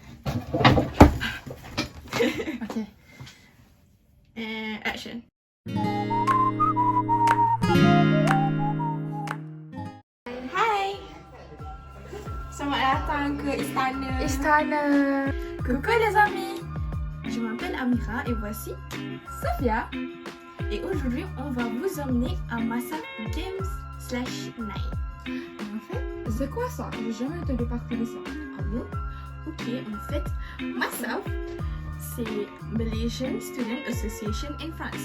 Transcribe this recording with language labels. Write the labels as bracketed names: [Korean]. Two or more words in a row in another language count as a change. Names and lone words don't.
[English] Ok. And action. [Malay] Hai. Selamat datang ke istana. [French] Coucou les amis. Je m'appelle Amira et voici. Sophia. Et aujourd'hui, on va vous emmener à Massaf Games/Night. En fait, c'est quoi ça? J'ai jamais entendu parler de ça. Ah bon? Ok, en fait, Massaf, c'est Malaysian Student Association in France.